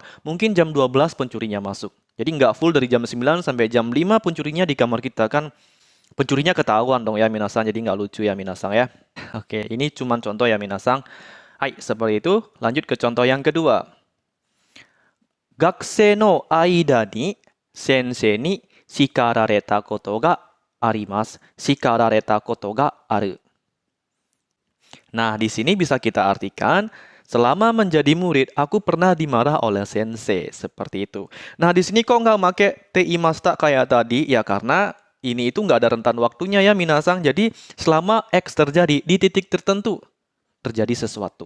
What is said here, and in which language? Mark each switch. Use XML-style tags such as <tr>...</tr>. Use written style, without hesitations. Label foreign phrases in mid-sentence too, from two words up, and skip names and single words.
<id>Mungkin jam 12 pencurinya masuk. Jadi nggak full dari jam 9 sampai jam 5 pencurinya di kamar kita. Kan pencurinya ketahuan dong ya minasan. Jadi nggak lucu ya minasan ya. Oke, ini cuma contoh ya minasan. Hai, seperti itu. Lanjut ke contoh yang kedua.</id> <ja>学生の間に先生に叱られたことがあります。叱られたことがある.</ja> <id>Nah, di sini bisa kita artikan, selama menjadi murid, aku pernah dimarah oleh sensei. Seperti itu. Nah, di sini kok nggak pakai teimashita kayak tadi? Ya, karena ini itu nggak ada rentan waktunya ya, minasang. Jadi, selama X terjadi, di titik tertentu, terjadi sesuatu.</id>